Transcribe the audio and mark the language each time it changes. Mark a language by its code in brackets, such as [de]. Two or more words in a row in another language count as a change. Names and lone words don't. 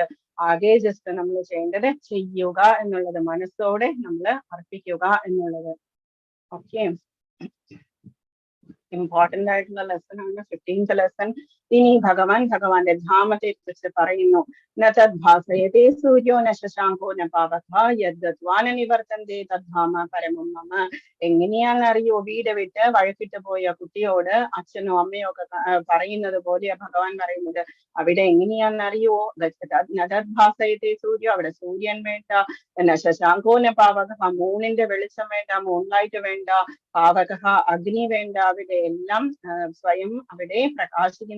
[ml] ആകെ ജസ്റ്റ് നമ്മൾ ചെയ്യേണ്ടത് ചെയ്യുക എന്നുള്ളത്, മനസ്സോടെ നമ്മൾ അർപ്പിക്കുക എന്നുള്ളത്. ഓക്കെ, ഇമ്പോർട്ടന്റ് ആയിട്ടുള്ള ലെസൺ ആണ് 15th ലെസൺ. ഇനി ഭഗവാന്റെ ധാമത്തെ കുറിച്ച് പറയുന്നു. [sa] നതദ്ഭാസയതേ സൂര്യോ ന ശശാങ്കോ ന പാവക യദ്ഗത്വാന നിവർത്തന്തേ തദ്ധാമ പരമം മമ. [ml] എങ്ങനെയാണെന്നറിയോ, വീട് വിട്ട് വഴക്കിട്ട് പോയ കുട്ടിയോട് അച്ഛനോ അമ്മയോ ഒക്കെ പറയുന്നത് പോലെ ഭഗവാൻ പറയുന്നത്. അവിടെ എങ്ങനെയാണെന്നറിയോ, [sa] നതദ്ഭാസയതേ സൂര്യോ, [ml] അവിടെ സൂര്യൻ വേണ്ട, [sa] ന ശശാങ്കോ ന പാവക, [ml] മൂണിന്റെ വെളിച്ചം വേണ്ട, മൂൺലൈറ്റ് വേണ്ട, പാവക അഗ്നി വേണ്ട, അവിടെ എല്ലാം സ്വയം അവിടെ പ്രകാശിക്കുന്നു.